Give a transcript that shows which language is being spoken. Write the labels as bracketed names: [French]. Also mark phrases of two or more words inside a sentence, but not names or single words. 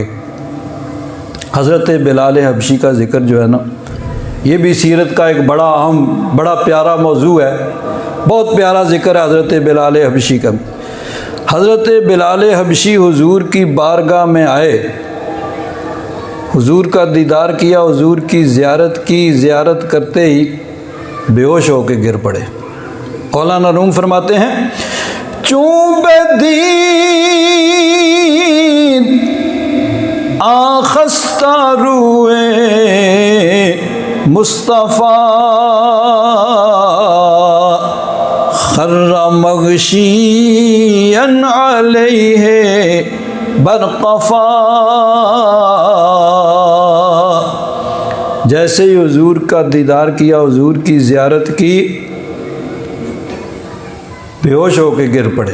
[Urdu] حضرت بلال حبشی کا ذکر جو ہے نا، یہ بھی سیرت کا ایک بڑا اہم بڑا پیارا موضوع ہے، بہت پیارا ذکر ہے حضرت بلال حبشی کا۔ حضرت بلال حبشی حضور کی بارگاہ میں آئے، حضور کا دیدار کیا، حضور کی زیارت کی، زیارت کرتے ہی بے ہوش ہو کے گر پڑے۔ مولانا روم فرماتے ہیں [Persian] چون بدین آخستہ روئے مصطفیٰ خر مغشیاً علیہ برقفا، [Urdu] جیسے ہی حضور کا دیدار کیا، حضور کی زیارت کی، بے ہوش ہو کے گر پڑے۔